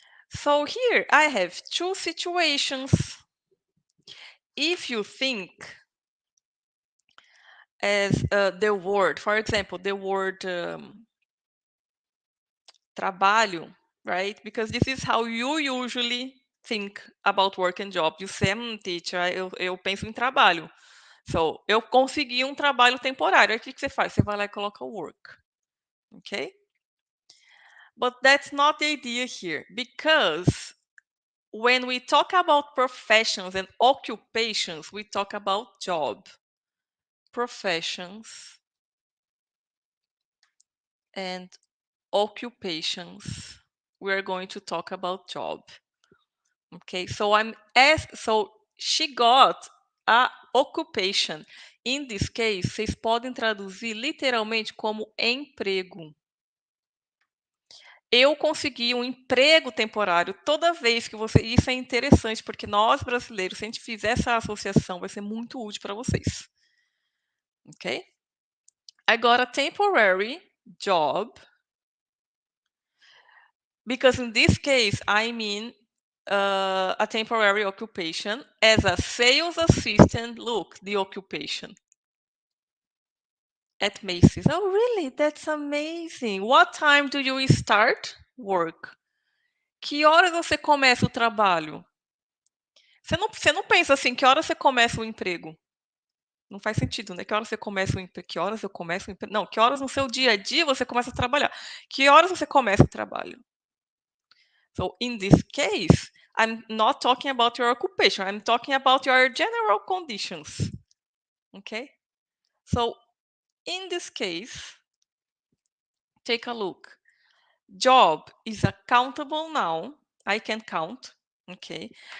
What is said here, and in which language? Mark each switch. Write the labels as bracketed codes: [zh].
[en] So here I have two situations. If you think as the word, for example, the word trabalho, right? Because this is how you usually think about work and job. You say, teacher, [pt] eu penso em trabalho. So, eu consegui um trabalho temporário. Aí o que você faz? Você vai lá e coloca work. [en] Okay? But that's not the idea here. Because when we talk about professions and occupations, we talk about job. Professions and occupations, we are going to talk about job. Okay, so so she got a occupation. In this case, [pt] vocês podem traduzir literalmente como emprego. Eu consegui um emprego temporário toda vez que você. Isso é interessante, porque nós brasileiros, se a gente fizer essa associação, vai ser muito útil para vocês. [en] Ok? I got a temporary job Because in this case, I mean a temporary occupation as a sales assistant. Look, the occupation at Macy's. Oh, really? That's amazing. What time do you start work? [pt] Que horas você começa o trabalho? Você não pensa assim, que horas você começa o emprego? Não faz sentido, né? Que horas você começa o emprego? Que horas eu começo o emprego? Não, que horas no seu dia a dia você começa a trabalhar? Que horas você começa o trabalho? [en] So in this case, I'm not talking about your occupation. I'm talking about your general conditions. Okay? So in this case, take a look. Job is a countable noun. I can count. Okay.